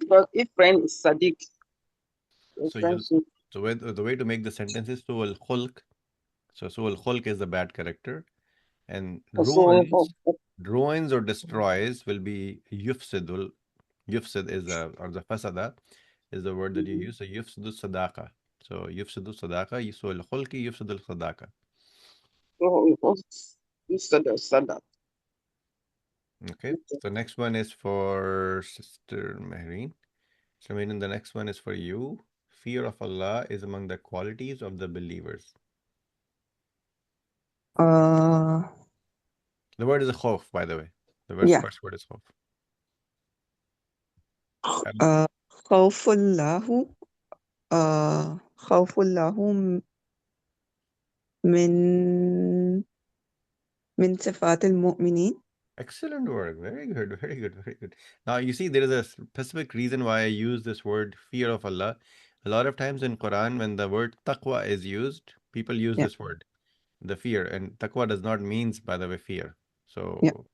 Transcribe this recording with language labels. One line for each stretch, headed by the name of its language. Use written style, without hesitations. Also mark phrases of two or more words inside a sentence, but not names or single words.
English: Because if friend is Sadiq, so So you'll friendship. so the way to make the sentence is
Arabic: سوء الخلق.
English: So
Arabic: سوء الخلق
English: is the bad character, and So, ruins or destroys will be yufsidul. Yufsid is or the fasada is the word that you use.
Arabic: So يفسد صداقة. So يفسد صداقة. سوء الخلق يفسد الصداقة.
English: you said that. Okay. So next one is for Sister Mehreen. So meaning the next one is for you. Fear of Allah is among the qualities of the believers. Uh, The word is a khawf, by the way. The yeah. first word is khawf.
Arabic: خوف الله خوف الله من من صفات المؤمنين.
English: Excellent work. Very good. Very good. Very good. Now, you see, there is a specific reason why I use this word fear of Allah. A lot of times in Quran, when the word taqwa is used, people use Yeah, this word, the fear. And taqwa does not means, by the way, fear.